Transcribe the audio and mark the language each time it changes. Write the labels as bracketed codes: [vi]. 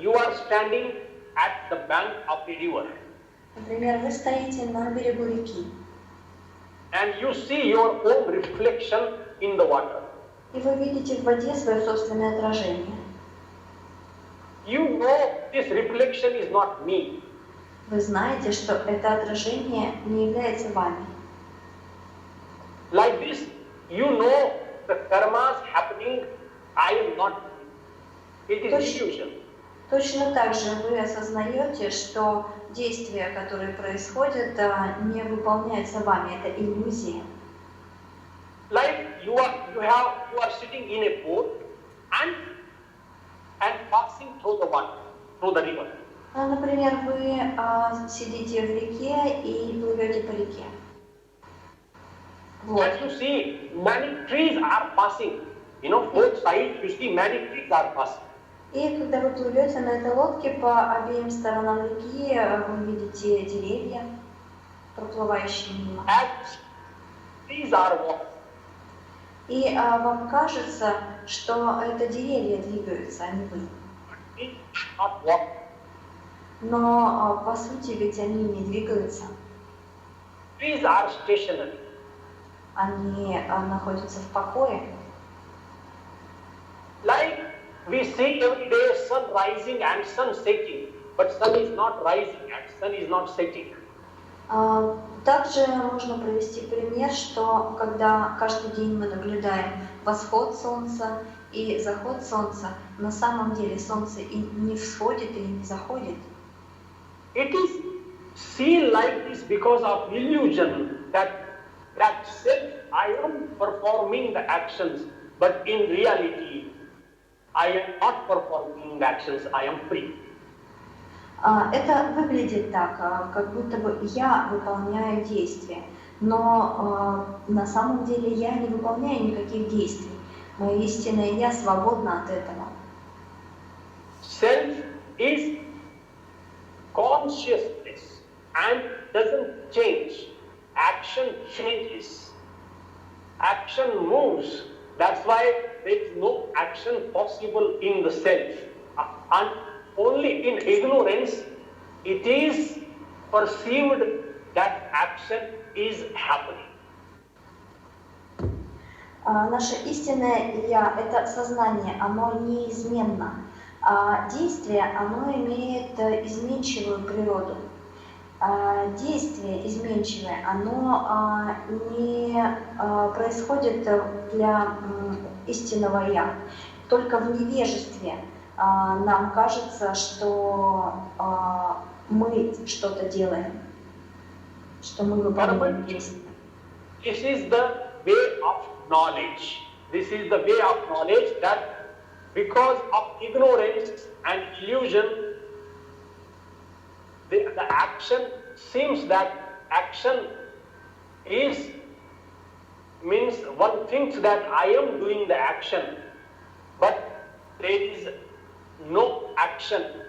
[en] you are standing at the bank of a river [ru] Например, вы стоите на берегу реки, [en] and you see your own reflection in the water. [ru] и вы видите в воде свое собственное отражение. [en] You know this reflection is not me. [ru] Вы знаете, что это отражение не является вами. [en] Like this, you know the karmas happening, I am not. It is illusion. [ru] Точно так же вы осознаете, что действия, которые происходят, не выполняются вами. Это иллюзия. [en] Like you are sitting in a boat and passing through the water, through the river. [ru] Например, вы сидите в реке и плывете по реке. Вот. [en] And you see many trees are passing. You know, both sides you see many trees are passing. [ru] И когда вы плывете на этой лодке, по обеим сторонам реки вы видите деревья, проплывающие мимо. [en] And trees are walking. [ru] И вам кажется, что это деревья двигаются, а не вы. [en] Trees are walking. [ru] Но по сути ведь они не двигаются, [en] Trees are stationary. [ru] они находятся в покое. [en] Like we see every day sun rising and sun setting, but sun is not rising and sun is not setting. [ru] Также можно привести пример, что когда каждый день мы наблюдаем восход солнца и заход солнца, на самом деле солнце и не всходит и не заходит. [en] It is seen like this because of illusion that self I am performing the actions, but in reality I am not performing the actions, I am free. [ru] Это выглядит так, как будто бы я выполняю действия, но на самом деле я не выполняю никаких действий. Мое истинное я свободна от этого. [en] Self is consciousness and doesn't change. Action changes. Action moves. That's why there is no action possible in the self. And only in ignorance it is perceived that action is happening. [ru] Наше истинное я — это сознание, оно неизменно. Действие, оно имеет изменчивую природу. Действие изменчивое, оно не происходит для истинного я. Только в невежестве нам кажется, что мы что-то делаем, что мы выполняем действия. [en] This is the way of knowledge. This is the way of knowledge that because of ignorance and illusion, the action seems that action means one thinks that I am doing the action, but there is no action.